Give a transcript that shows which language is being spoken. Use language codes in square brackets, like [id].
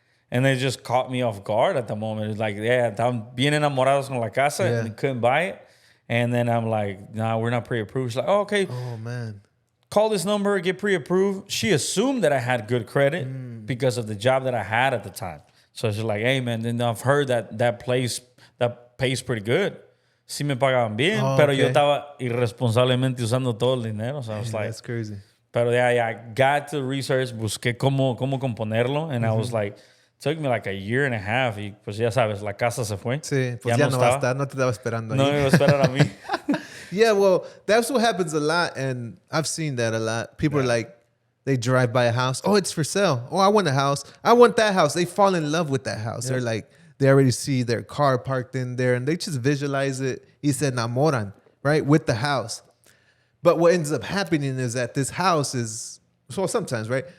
[en] And they just caught me off guard at the moment. It's like, [es] están bien enamorados con la casa [en] and they couldn't buy it. And then I'm like, nah, we're not pre-approved. She's like, oh, okay. Oh, man. Call this number, get pre-approved. She assumed that I had good credit because of the job that I had at the time. So she's like, hey, man, then I've heard that place that pays pretty good. [es] Sí me pagaban bien, pero yo estaba irresponsablemente usando todo el dinero. [en] So I was like, that's crazy. [es] Pero [en] I got to research, [es] busqué cómo componerlo, [en] and I was like, took me like a year and a half, [es] y pues ya sabes, la casa se fue. Sí, pues ya no va a estar, no te estaba esperando ahí. No me iba a esperar a mí. [en] Yeah, well, that's what happens a lot, and I've seen that a lot. People are like, They drive by a house. Oh, it's for sale. Oh, I want a house. I want that house. They fall in love with that house. They're like, they already see their car parked in there and they just visualize it. [es] Y se enamoran, [en] right? With the house. But what ends up happening is that this house is, so sometimes, right?